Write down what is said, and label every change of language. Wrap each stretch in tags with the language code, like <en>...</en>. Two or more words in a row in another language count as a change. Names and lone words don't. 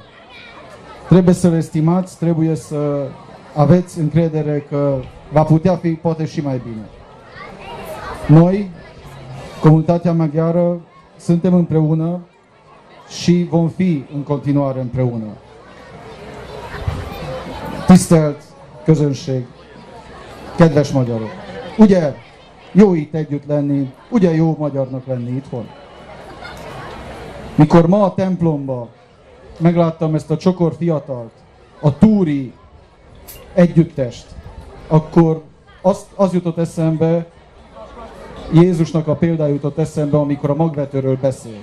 <ro>Trebuie să le estimați, trebuie să aveți încredere că va putea fi poate și mai bine. Noi, comunitatea maghiară, suntem împreună și vom fi în continuare împreună.</ro> <hu>Tisztelt közönség, kedves magyarok! Ugye jó itt együtt lenni, ugye jó magyarnak lenni itthon? Mikor ma a templomba megláttam ezt a csokor fiatalt, a túri együttest, akkor az jutott eszembe, Jézusnak a példája jutott eszembe, amikor a magvetőről beszélt.</hu>